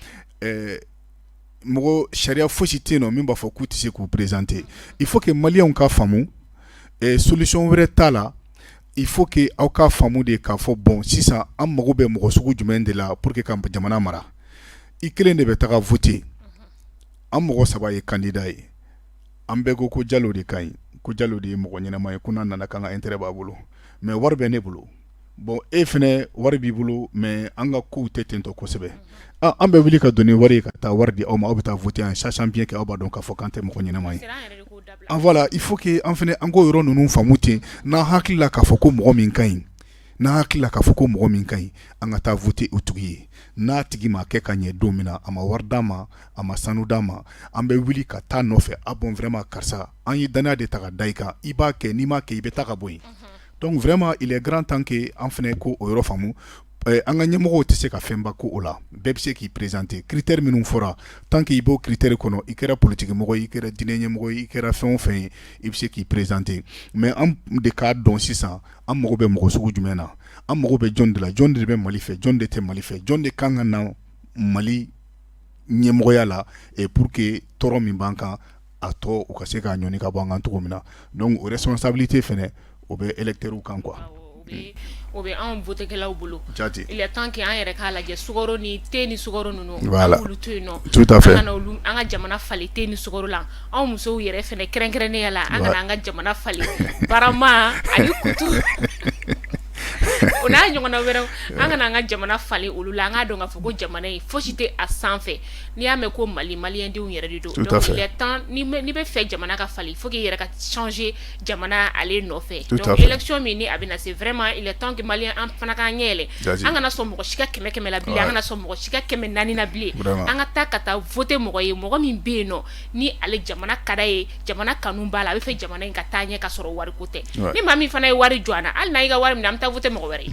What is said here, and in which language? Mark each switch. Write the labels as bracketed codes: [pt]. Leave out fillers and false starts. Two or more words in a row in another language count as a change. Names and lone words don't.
[bm] mɔgɔ sariya fosi tɛ yen nɔ min b'a fɔ k'u tɛ se k'u présenter [fr] il faut que [bm] maliyɛnw ka faamu solution wɛrɛ t'a la [fr] il faut que [bm] aw ka faamu de k'a fɔ bon sisan an mago bɛ mɔgɔ sugu jumɛn de la [fr] pour que [bm] ka jamana mara i kelen de bɛ taga voter an mɔgɔ 3 ye candidat ye an bɛɛ ko Jalo de ka ɲi ko Jalo de ye mɔgɔ ɲɛnama ye ko n'a nana k'an ka intérêt b'a bolo mais wari bɛ ne bolo bon e fɛnɛ wari b'i bolo mais an ka kow tɛ ten tɔ kosɛbɛ an bɛ wuli ka don ni wari ye ka taa wari di aw ma aw bɛ taa voter [fr] en sachant bien que [bm] aw b'a dɔn k'a fɔ k'an tɛ mɔgɔ ɲɛnama ye voilà [fr] il faut que [bm] an fɛnɛ an k'o yɔrɔ ninnu faamu ten n'an hakili la k'a fɔ ko mɔgɔ min ka ɲi n'an hakili la k'a fɔ ko mɔgɔ min ka ɲi an ka taa voter o tigi ye n'a tigi ma kɛ ka ɲɛ don min na a ma wari d'a ma a ma sanu d'a ma an bɛ wuli ka taa nɔfɛ a [fr] bon vraiment [bm] karisa an ye danaya de ta ka da i kan i b'a kɛ n'i m'a kɛ i bɛ taa ka bɔ yen [fr] donc vraiment il est grand temps que [bm] an fɛnɛ ko o yɔrɔ faamu an ka ɲɛmɔgɔw tɛ se ka fɛnba ko o la bɛɛ bɛ se k'i présenter critère minnu fɔra [fr] tant que [bm] i b'o critère kɔnɔ i kɛra politique mɔgɔ ye i kɛra diinɛ ɲɛmɔgɔ ye i kɛra fɛn o fɛn ye i bɛ se k'i présenter mais an de k'a dɔn sisan an mago bɛ mɔgɔ sugu jumɛn na an mago bɛ jɔn de la jɔn de bɛ Mali fɛ jɔn de tɛ Mali fɛ jɔn de kan ka na Mali ɲɛmɔgɔya la [fr] et pour que [bm] tɔɔrɔ min b'an kan a tɔ u ka se k'a ɲɔni ka bɔ an kan cogo min na donc o responsabilité fɛnɛ o bɛ électeurs kan quoi. O bɛ anw votekɛlaw bolo [fr] il est temps que [bm] an yɛrɛ k'a lajɛ sukaro ni thé ni sukaro ninnu voilà. an k'olu to yen nɔ [fr] tout à fait [bm] an ka jamana falen thé ni sukaro la anw musow yɛrɛ fɛnɛ kɛrɛnkɛrɛnnenya la an kana an ka jamana falen barama ani kutu o n'a ɲɔgɔnna wɛrɛw an kana an ka jamana falen olu la an k'a dɔn k'a fɔ ko jamana in fosi tɛ a sanfɛ n'i y'a mɛn ko Mali maliyɛndenw yɛrɛ de don [fr] donc il est temps [bm] n'i bɛ fɛ jamana ka falen [fr] il faut que [bm] i yɛrɛ ka changer jamana ale nɔfɛ [fr] donc élection [bm] min ni a bɛ na se [fr] vraiment il est temps que [bm] maliyɛn an fana k'an ɲɛ yɛlɛ an kana sɔn mɔgɔ si ka 100 la bilen an kana sɔn mɔgɔ si ka 400 na bilen an ka taa voter mɔgɔ ye mɔgɔ min bɛ yen nɔ ni ale jamana ka d'a ye jamana kanu b'a la a bɛ fɛ jamana in ka taa ɲɛ ka sɔrɔ wari ko tɛ ni maa min fana ye wari jɔ an na hali n'a y'i ka wari minɛ an bɛ taa voter mɔgɔ wɛrɛ